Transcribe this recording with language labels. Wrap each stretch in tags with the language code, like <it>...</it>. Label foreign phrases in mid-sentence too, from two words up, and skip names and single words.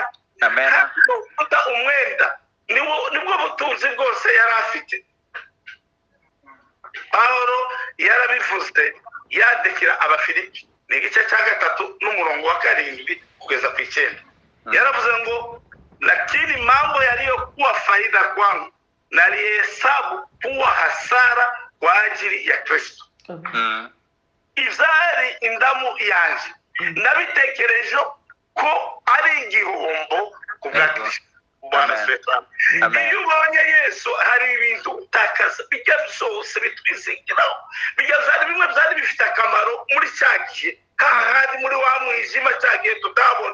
<rw>Amena. Uta umwenda nibwo butunzi bwose yari afite. Pawulo yarabivuze yandikira Abafilipi, ni igice cya 3:7 kugeza ku 9. Yaravuze ngo,</rw> <sw>lakini mambo yaliyokuwa faida kwangu nalihesabu kuwa hasara kwa ajili ya Kristo.</sw> <rw>Ibyari indamu yanjye nabitekereje ko ari igihombo ku bwa Kristo. Bwana Stefano, iyo ubonye Yesu hari ibintu utakaza, bijya byose bitwizingiraho, bijya byari bimwe byari bifite akamaro muri cya gihe, kandi muri wa mwijima cya gihe tutabona.</rw>